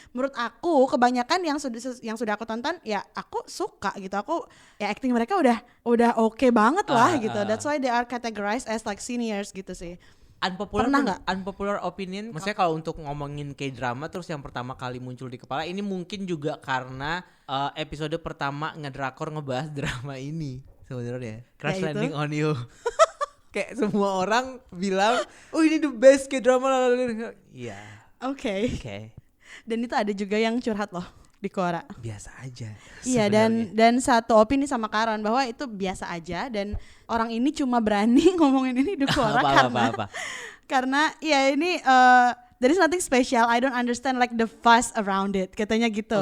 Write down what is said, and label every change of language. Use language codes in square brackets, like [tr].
[id] Menurut aku kebanyakan yang sudah aku tonton ya aku suka gitu, aku ya acting mereka udah oke banget lah gitu. [en] That's why they are categorized as like seniors [id] gitu sih. Unpopular opinion, maksudnya kalau untuk ngomongin K-drama terus yang pertama kali muncul di kepala ini mungkin juga karena episode pertama ngedrakor ngebahas drama ini sebenarnya, Crash Ya, itu. Landing on You. Kayak semua orang bilang, oh ini [en] the best K-drama. [id] Iya. Oke. Dan itu ada juga yang curhat loh di Quora. Biasa aja. Iya, dan satu opini sama Karen bahwa itu biasa aja dan orang ini cuma berani ngomongin ini di Quora karena ya ini [en] there is nothing special. I don't understand like the fuss around it, [id] katanya gitu.